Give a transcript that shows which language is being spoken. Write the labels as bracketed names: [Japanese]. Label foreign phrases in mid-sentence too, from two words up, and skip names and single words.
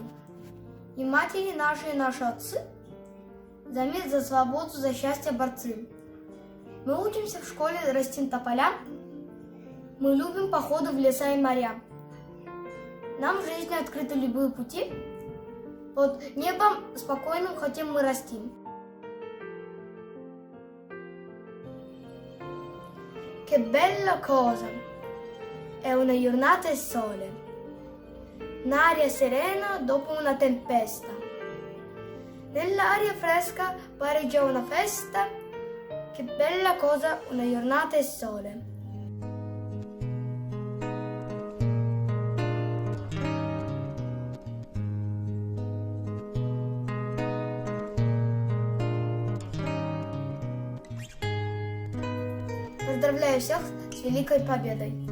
[Russian] И матери наши, и наши отцы за мир, за свободу, за счастье борцы. Мы учимся в школе, растим тополя. Мы любим походы в леса и моря. Нам в жизни открыты любые пути. Под небом спокойным хотим мы расти. [Italian] Che bella cosa è una giornata e sole, un'aria serena dopo una tempesta. Nell'aria fresca pare già una festa. Che bella cosa una giornata e sole. [Russian] Поздравляю всех с великой победой!